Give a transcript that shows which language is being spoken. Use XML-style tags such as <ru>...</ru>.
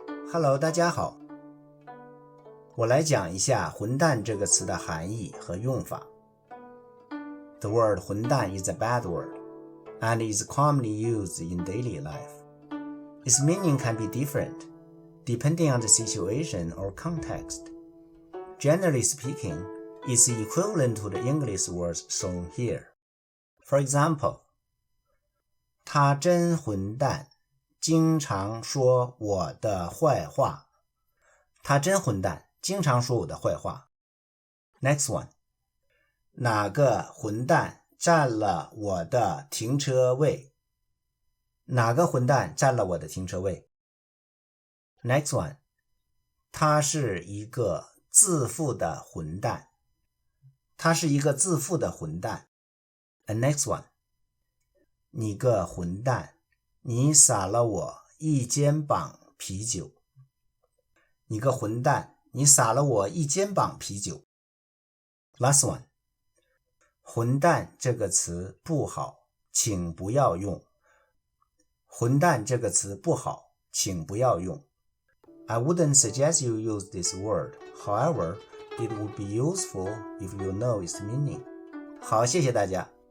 <zh>Hello， 大家好，我来讲一下混蛋这个词的含义和用法。</zh> <en>The word 混蛋 is a bad word and is commonly used in daily life. Its meaning can be different depending on the situation or context. Generally speaking, it's equivalent to the English words shown here. For example,</en> <zh>他真混蛋，经常说我的坏话。他真混蛋，经常说我的坏话。</zh> <en>Next one.</en> <zh>哪个混蛋占了我的停车位？哪个混蛋占了我的停车位？</zh> <en>Next one.</en> <zh>他是一个自负的混蛋。他是一个自负的混蛋。</zh> <en>And next one.</en> <zh>你个混蛋，你洒了我一肩膀啤酒。你个混蛋，你洒了我一肩膀啤酒。</zh> <en>Last one.</en> <zh>混蛋这个词不好，请不要用。混蛋这个词不好，请不要用。</zh> <en>I wouldn't suggest you use this word. However, it would be useful if you know its meaning.</en> <zh>好，谢谢大家。</zh>